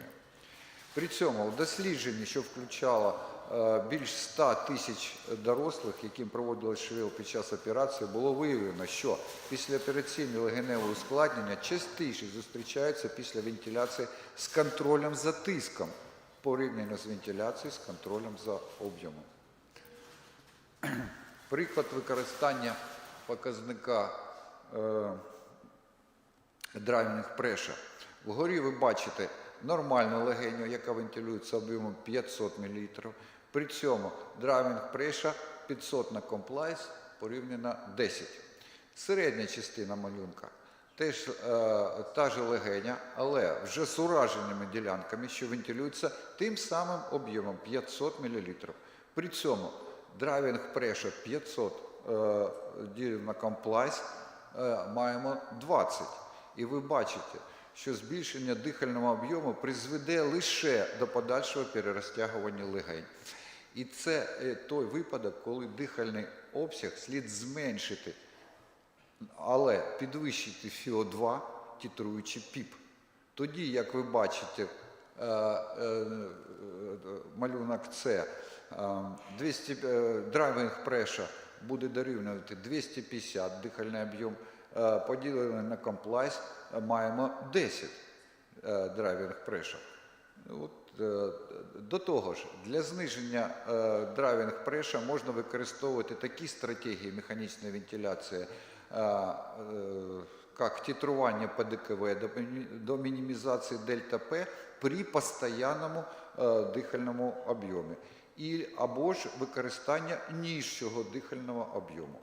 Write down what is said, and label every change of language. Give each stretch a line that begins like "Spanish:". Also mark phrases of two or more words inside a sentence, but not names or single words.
Ukrainian: При цьому в дослідженні, що включало більш 100 тисяч дорослих, яким проводилось ШВЛ під час операції, було виявлено, що післяопераційні легеневі ускладнення частіше зустрічаються після вентиляції з контролем за тиском, порівняно з вентиляцією з контролем за об'ємом. Приклад використання показника
English: driving pressure.
Ukrainian: Вгорі ви бачите нормальну легеню, яка вентилюється об'ємом 500 мл. При цьому
English: driving pressure
Ukrainian: 500 на compliance порівняно 10. Середня частина малюнка теж та ж легеня, але вже з ураженими ділянками, що вентилюються тим самим об'ємом 500 мл. При цьому
English: driving pressure
Ukrainian: 500 ділив на compliance маємо 20. І ви бачите, що збільшення дихального об'єму призведе лише до подальшого перерозтягування легень. І це той випадок, коли дихальний обсяг слід зменшити, але підвищити ФО2, титруючи ПІП. Тоді, як ви бачите, малюнок С,
English: driving pressure
Ukrainian: буде дорівнювати 250 дихальний об'єм, поділений на compliance, маємо 10
English: driving pressure.
Ukrainian: До того ж, для зниження
English: driving pressure
Ukrainian: можна використовувати такі стратегії механічної вентиляції, як титрування ПДКВ до мінімізації дельта П при постійному дихальному об'ємі, або ж використання нижчого дихального об'єму.